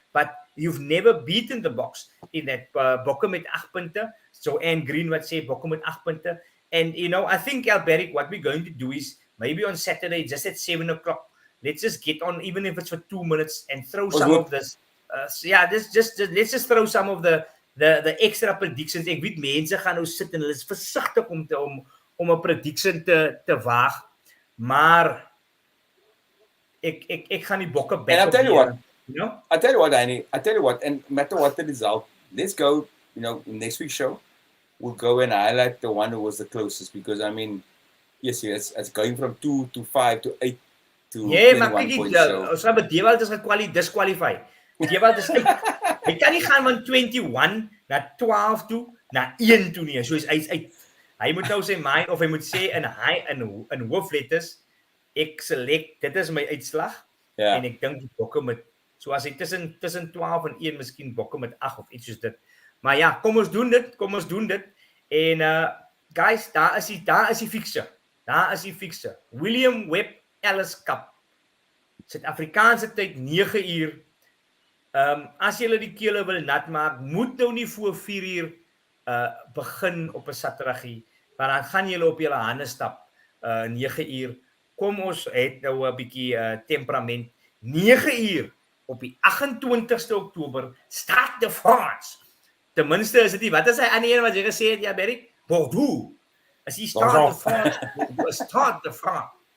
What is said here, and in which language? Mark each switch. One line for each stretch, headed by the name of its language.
English: But you've never beaten the Boks in that
Afrikaans: Bokke met 8 punte.
English: So Anne Green
Afrikaans: wat sê Bokke met 8 punte.
English: And, you know, I think, Alberic, what we're going to do is maybe on Saturday, just at 7 o'clock, let's just get on, even if it's for 2 minutes, and throw some of this. Let's just throw some of the extra predictions.
Afrikaans: Ek weet mense gaan nou sit en hulle is versigtig om 'n prediction te waag. Maar ek gaan die Bokke back.
English: And I'll tell you what. You know? I tell you what, Annie. I tell you what, and no matter what the result, let's go, you know, next week's show, we'll go and highlight the one who was the closest, because, I mean, yes, it's going from 2 to 5 to 8 to 21 points.
Afrikaans: Ons gaan Dewald is disqualify. Dewald is uit. Hy kan nie gaan van 21 na 12 toe, na 1 toe nie. So hy's uit. Hy moet nou sy mind, of hy moet sê in hoofletters, ek select, dit is my uitslag. Ja. En ek dink die Bokke met, so as hy tussen 12 en 1, miskien Bokke met 8 of iets soos dit. Maar ja, kom ons doen dit. En guys, daar is die fixture. Daar is die fixture. William Webb Ellis Cup. Suid-Afrikaanse tyd 9 uur. As julle die kele wil nat maak, moet nou nie voor 4 uur begin op 'n Saterdagie, want dan gaan julle op julle hande stap 9 uur. Kom ons het nou 'n bietjie temperament. 9 uur op die 28ste Oktober start the France. Ten minste is dit nie, wat is hy ander een wat jy gesê het, ja, Berry? Bordeaux. As jy start the France.